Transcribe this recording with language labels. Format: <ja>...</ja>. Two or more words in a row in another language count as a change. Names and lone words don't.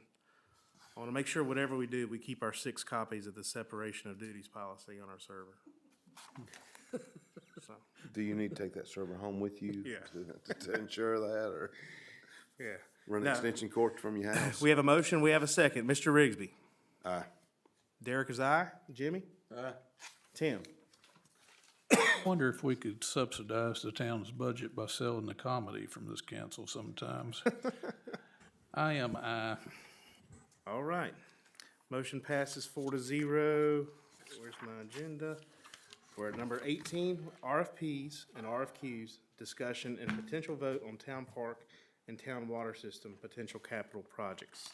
<en>I want to make sure whatever we do, we keep our 6 copies of the separation of duties policy on our server. So, Do you need to take that server home with you? Yeah. To ensure that, or yeah. run Now, extension cord from your house? we have a motion, we have a second. Mr. Rigsby. Aye. Derek is aye. Jimmy? Aye. Tim? I wonder if we could subsidize the town's budget by selling the comedy from this council sometimes. I am aye. All right. Motion passes 4-0. Where's my agenda? We're at number 18, RFPs and RFQs, discussion and potential vote on town park and town water system potential capital projects.</en>